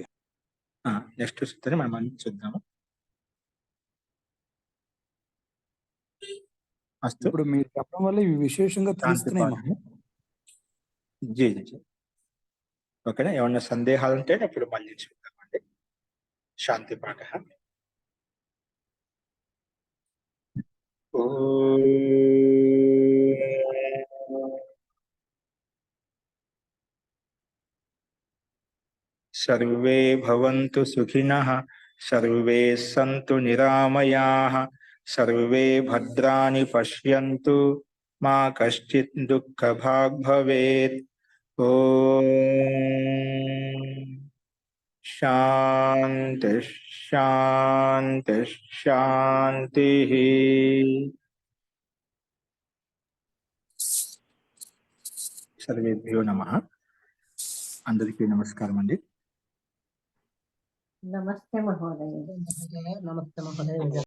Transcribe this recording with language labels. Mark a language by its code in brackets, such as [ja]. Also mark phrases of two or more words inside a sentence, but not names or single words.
[te] నెక్స్ట్ సూత్రాన్ని మనం మళ్ళీ చూద్దాము. అస్తు. ఇప్పుడు మీరు చెప్పడం వల్ల ఇవి విశేషంగా తెలుస్తున్నాయి. జీ జీ. ఓకేనా? ఏమన్నా సందేహాలు ఉంటే అప్పుడు మళ్ళీ చూద్దామండి. శాంతి పాఠ. [sa] सर्वे भवन्तु सुखिनः, सर्वे सन्तु निरामयाः, सर्वे भद्राणि पश्यन्तु, मा कश्चित् दुःखभाग् भवेत्। ॐ शान्ति शान्ति शान्तिः. सर्वेभ्यो नमः. [te] అందరికీ నమస్కారం అండి. [sa] నమస్తే మహోదయ. నమస్తే మహోదయ.